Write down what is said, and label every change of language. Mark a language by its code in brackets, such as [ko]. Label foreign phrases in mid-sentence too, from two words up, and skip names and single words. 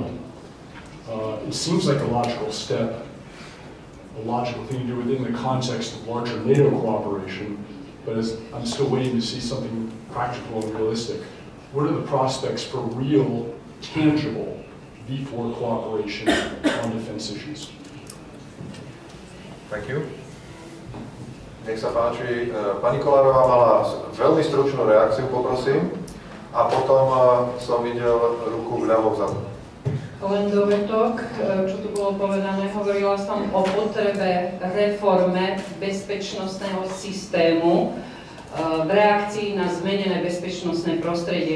[en] It seems like a logical step, a logical thing to do within the context of larger NATO cooperation, but I'm still waiting to see something practical and realistic. What are the prospects for real, tangible V4 cooperation on defense issues? Thank you. [sk] Nech sa páči, pani Kolárová mala veľmi stručnú reakciu, poprosím, a potom som videl ruku vľavo vzadu. Len dovetok, čo tu bolo povedané, hovorila som o potrebe reforme bezpečnostného systému v reakcii na zmenené bezpečnostné prostredie.